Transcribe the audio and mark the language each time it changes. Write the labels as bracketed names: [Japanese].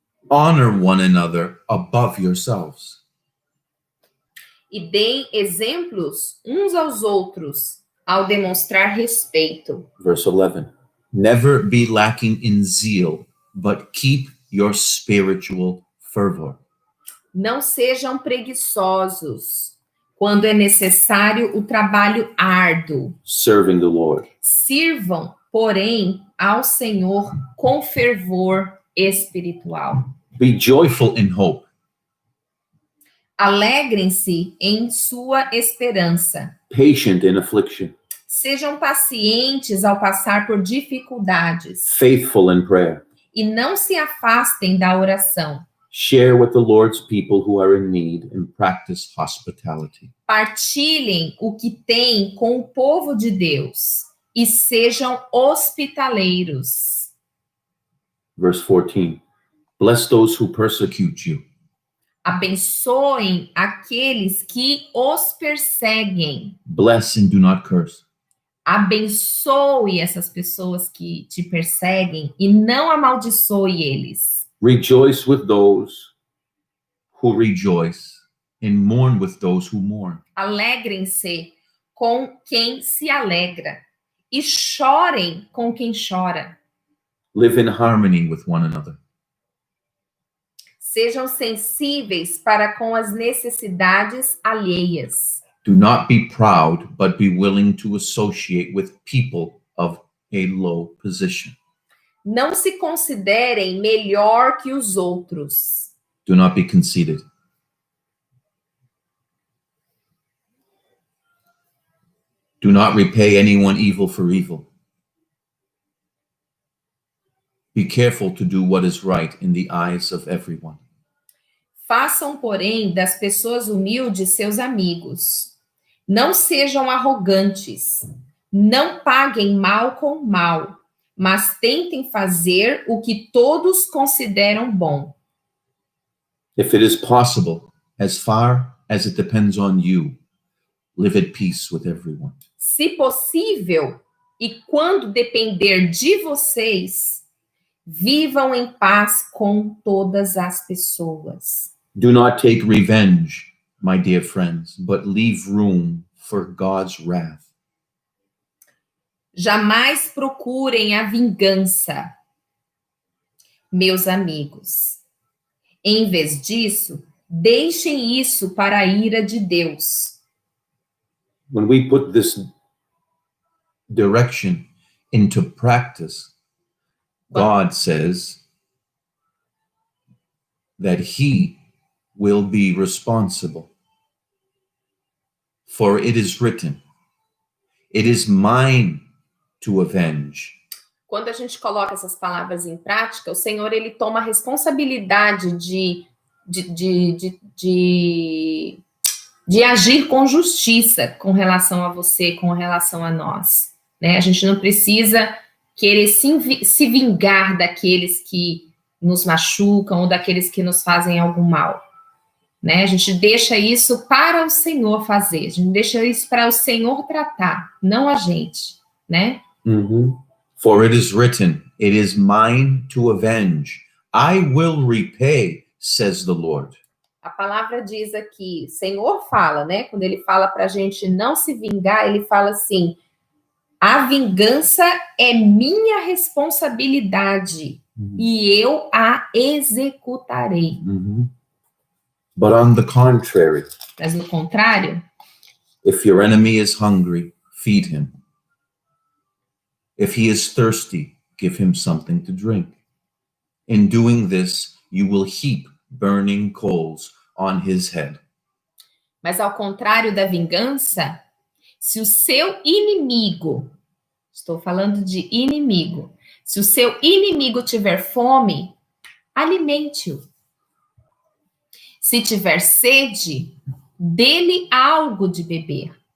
[English] Honor one another above yourselves. [Portuguese] E deem exemplos uns aos outros ao demonstrar respeito. [English] Verse 11. Never be lacking in zeal, but keep your spiritual fervor. [Portuguese] Não sejam preguiçosos quando é necessário o trabalho árduo. [English] Serving the Lord. [Portuguese] Sirvam, porém, ao Senhor com fervor espiritual. [English] Be joyful in hope. [Portuguese] Alegrem-se em sua esperança. [English] Patient in affliction. [Portuguese] Sejam pacientes ao passar por dificuldades. [English] Faithful in prayer. [Portuguese] E não se afastem da oração. [English] Share with the Lord's people who are in need and practice hospitality. [Portuguese] Partilhem o que têm com o povo de Deus e sejam hospitaleiros. [English] Verse 14. Bless those who persecute you. [Portuguese] Abençoem aqueles que os perseguem. [English] Bless and do not curse. [Portuguese] Abençoe essas pessoas que te perseguem e não amaldiçoe eles. [English] Rejoice with those who rejoice and mourn with those who mourn. [Portuguese] Alegrem-se com quem se alegra e chorem com quem chora. [English] Live in harmony with one another. [Portuguese] Sejam sensíveis para com as necessidades alheias. [English] Do not be proud, but be willing to associate with people of a low position. [Portuguese] Não se considerem melhor que os outros. [English] Do not be conceited. Do not repay anyone evil for evil. Be careful to do what is right in the eyes of everyone. [Portuguese] Façam, porém, das pessoas humildes seus amigos. Não sejam arrogantes. Não paguem mal com mal, mas tentem fazer o que todos consideram bom. [English] If it is possible, as far as it depends on you, live at peace with everyone. [Portuguese] Se possível, e quando depender de vocês, vivam em paz com todas as pessoas. [English] Do not take revenge, my dear friends, but leave room for God's wrath. [Portuguese] Jamais procurem a vingança, meus amigos. Em vez disso, deixem isso para a ira de Deus. [English] When we put this direction into practice, God says that He will be responsible. For it is written, it is mine to avenge. [Portuguese] Quando a gente coloca essas palavras em prática, o Senhor ele toma a responsabilidade de agir com justiça com relação a você, com relação a nós. Né? A gente não precisa querer se vingar daqueles que nos machucam ou daqueles que nos fazem algum mal. Né? A gente deixa isso para o Senhor fazer, a gente deixa isso para o Senhor tratar, não a gente, né? [English] Mm-hmm. For it is written, it is mine to avenge. I will repay, says the Lord. [Portuguese] A palavra diz aqui, o Senhor fala, né? Quando ele fala para a gente não se vingar, ele fala assim: a vingança é minha responsabilidade e eu a executarei. [English] But on the contrary, [Portuguese] Mas no contrário, [English] if your enemy is hungry, feed him. If he is thirsty, give him something to drink. In doing this, you will heap burning coals on his head. [Portuguese] mas ao contrário da vingança, se o seu inimigo, estou falando de inimigo, se o seu inimigo tiver fome, alimente-o. Se tiver sede, dê-lhe algo de beber.